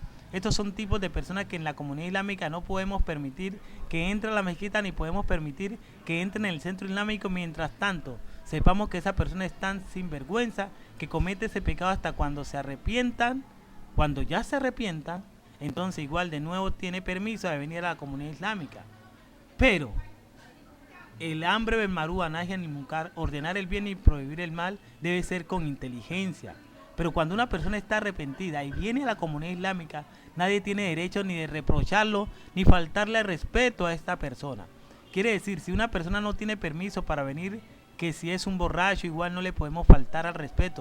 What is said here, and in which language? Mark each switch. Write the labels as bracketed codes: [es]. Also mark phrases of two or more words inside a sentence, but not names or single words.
[es] Estos son tipos de personas que en la comunidad islámica no podemos permitir que entre a la mezquita, ni podemos permitir que entre en el centro islámico. Mientras tanto, sepamos que esa persona es tan sinvergüenza que comete ese pecado hasta cuando se arrepientan. Cuando ya se arrepientan, entonces igual de nuevo tiene permiso de venir a la comunidad islámica. Pero el hambre del marúa, [ar] نهي عن المنكر, [es] ordenar el bien y prohibir el mal, debe ser con inteligencia. Pero cuando una persona está arrepentida y viene a la comunidad islámica, nadie tiene derecho ni de reprocharlo, ni faltarle respeto a esta persona. Quiere decir, si una persona no tiene permiso para venir, que si es un borracho, igual no le podemos faltar al respeto.